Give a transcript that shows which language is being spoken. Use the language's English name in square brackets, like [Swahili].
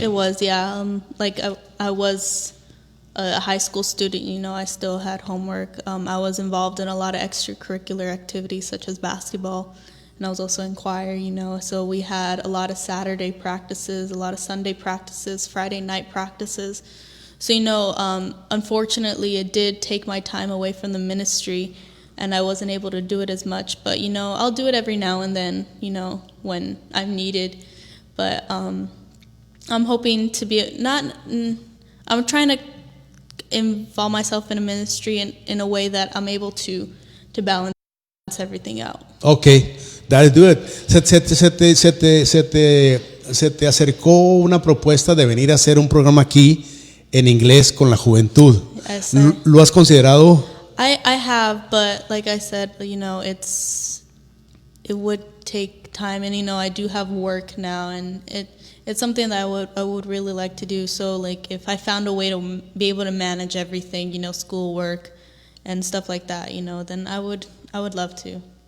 [English] It was, yeah. I was a high school student, I still had homework. I was involved in a lot of extracurricular activities such as basketball, and I was also in choir, so we had a lot of Saturday practices, a lot of Sunday practices, Friday night practices. So, unfortunately, it did take my time away from the ministry, and I wasn't able to do it as much. But, I'll do it every now and then, when I'm needed. But I'm hoping to be I'm trying to involve myself in a ministry in a way that I'm able to balance everything out. Okay, that is good. [Spanish] Se te acercó una propuesta de venir a hacer un programa aquí en inglés con la juventud. [English] Yes, [Spanish] ¿Lo has considerado? [English] I have, but like I said, it would take time, and I do have work now, and it's something that I would really like to do. So if I found a way to be able to manage everything, school work and stuff like that, then I would love to.